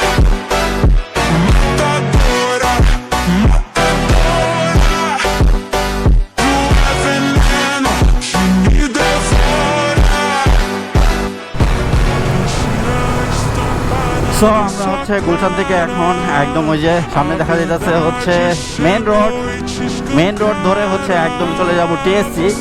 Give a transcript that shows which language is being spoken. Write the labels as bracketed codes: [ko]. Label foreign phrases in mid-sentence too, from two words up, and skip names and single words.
[pt] Matadora, matadora, tu é veneno que me devora. [bn] সো আমরা হচ্ছে গুলশান থেকে এখন একদম ওই যে সামনে দেখা যাচ্ছে হচ্ছে [en] main road [bn] ধরে হচ্ছে একদম চলে যাব TSC।